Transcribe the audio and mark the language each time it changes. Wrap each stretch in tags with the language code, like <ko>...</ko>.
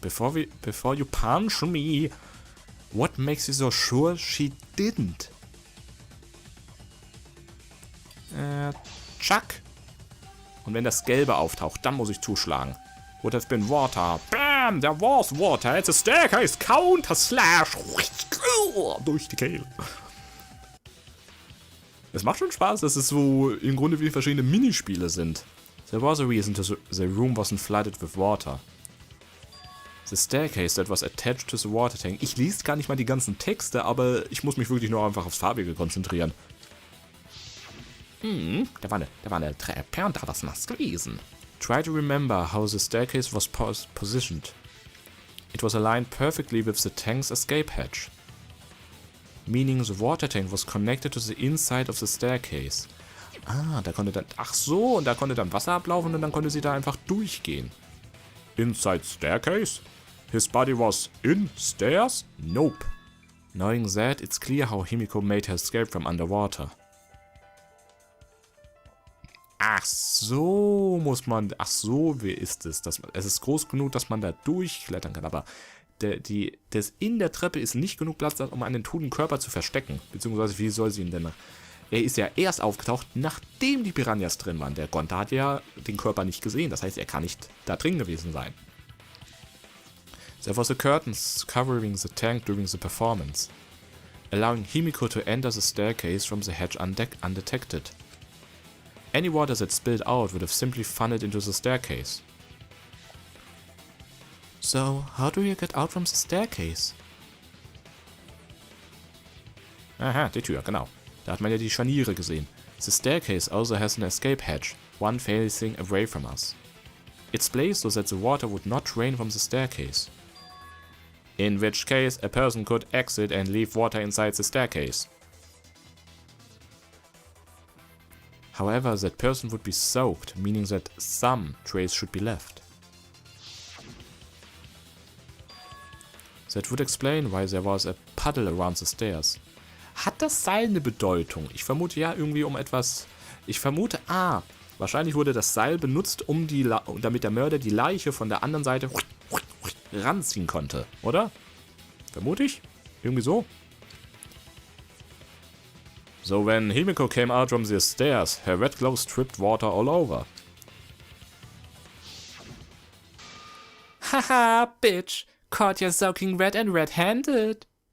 <en>Before you punch me, what makes you so sure she didn't? Chuck.</en> <de>Und wenn das Gelbe auftaucht, dann muss ich zuschlagen.</de> <en>Would have been water. Bam! There was water. It's a staircase. Counter slash.</en> <de>Durch die Kehle. Es macht schon Spaß, dass es so im Grunde wie verschiedene Minispiele sind.</de> <en>There was a reason the room wasn't flooded with water. The staircase that was attached to the water tank.</en> <de>Ich lese gar nicht mal die ganzen Texte, aber ich muss mich wirklich nur einfach aufs Farbige konzentrieren. Da war eine Treppe und da war was nass gewesen.</de> <en>Try to remember how the staircase was positioned. It was aligned perfectly with the tank's escape hatch. Meaning the water tank was connected to the inside of the staircase.</en> <de>Da konnte dann... Ach so, und da konnte dann Wasser ablaufen und dann konnte sie da einfach durchgehen.</de> <en>Inside staircase? His body was in stairs? Nope. Knowing that, it's clear how Himiko made her escape from underwater.</en> <de>Ach so, muss man... Ach so, wie ist es? Es ist groß genug, dass man da durchklettern kann, aber... Das in der Treppe ist nicht genug Platz, um einen toten Körper zu verstecken. Beziehungsweise, wie soll sie ihn denn... Er ist ja erst aufgetaucht, nachdem die Piranhas drin waren. Der Gonta hat ja den Körper nicht gesehen. Das heißt, er kann nicht da drin gewesen sein.</de> <en>There was a curtain covering the tank during the performance, allowing Himiko to enter the staircase from the hatch undetected. Any water that spilled out would have simply funneled into the staircase. So, how do you get out from the staircase?</en> <de>Aha, die Tür, genau. Da hat man ja die Scharniere gesehen.</de> <en>The staircase also has an escape hatch, one facing away from us. It's placed so that the water would not drain from the staircase. In which case, a person could exit and leave water inside the staircase. However, that person would be soaked, meaning that some trace should be left. That would explain why there was a puddle around the stairs.</en> <de>Hat das Seil eine Bedeutung? Ich vermute ja irgendwie um etwas... Ich vermute, wahrscheinlich wurde das Seil benutzt, damit der Mörder die Leiche von der anderen Seite ranziehen konnte, oder? Vermute ich? Irgendwie so.</de> <en>So when Himiko came out from the stairs, her red gloves dripped water all over. Haha, bitch! Caught you soaking wet and red-handed.</en>